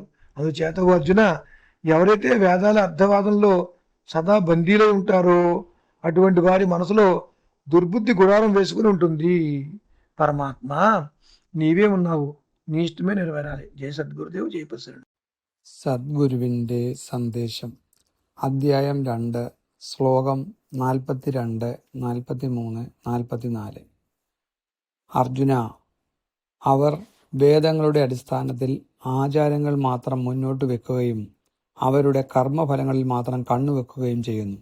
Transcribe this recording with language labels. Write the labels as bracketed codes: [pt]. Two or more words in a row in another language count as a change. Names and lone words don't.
[te] అందుచేత అర్జున, ఎవరైతే వేదాల అర్థవాదంలో సదా బందీలై ఉంటారో అటువంటి వారి మనసులో దుర్బుద్ధి గుడారం వేసుకుని ఉంటుంది. పరమాత్మ, నీవే ఉన్నావు, నీ ఇష్టమే నెరవేరాలి. జయ సద్గురుదేవ్, జయ ప్రసరుడు. [ml] സദ്ഗുരുവിൻ്റെ സന്ദേശം അധ്യായം 2 ശ്ലോകം 42, 43, 44. അർജുന, അവർ വേദങ്ങളുടെ അടിസ്ഥാനത്തിൽ ആചാരങ്ങൾ മാത്രം മുന്നോട്ട് വെക്കുകയും അവരുടെ കർമ്മഫലങ്ങളിൽ മാത്രം കണ്ണുവെക്കുകയും ചെയ്യുന്നു.